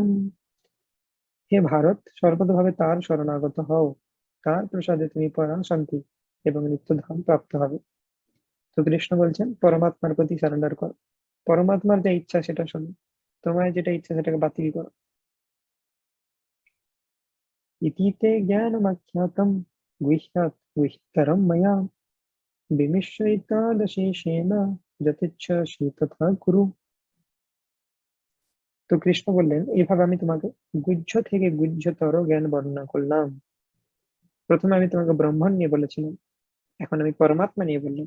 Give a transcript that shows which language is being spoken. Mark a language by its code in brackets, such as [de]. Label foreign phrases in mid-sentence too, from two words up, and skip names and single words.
[bn] হে ভারত, সর্বতভাবে তার শরণাগত হও, তার প্রসাদে তুমি পরম শান্তি এবং নিত্যধাম প্রাপ্ত হবে। তো কৃষ্ণ বলছেন পরমাত্মার প্রতি সারেন্ডার করো, পরমাত্মার যে ইচ্ছা সেটা শোনো, তোমার যেটা ইচ্ছা সেটাকে বাতিল করো। [sa] ইতি তে জ্ঞানম অজ্ঞাতম गुह्यात् गुह्यतरं मया বিমিশ্রিতাদশেষেণ যথেচ্ছাসি তথা কুরু। [bn] তো কৃষ্ণ বললেন, এইভাবে আমি তোমাকে গুহ্য থেকে গুহ্যতর জ্ঞান বর্ণনা করলাম। প্রথমে আমি তোমাকে ব্রহ্মাণ্ড নিয়ে বলেছিলাম, এখন আমি পরমাত্মা নিয়ে বললাম।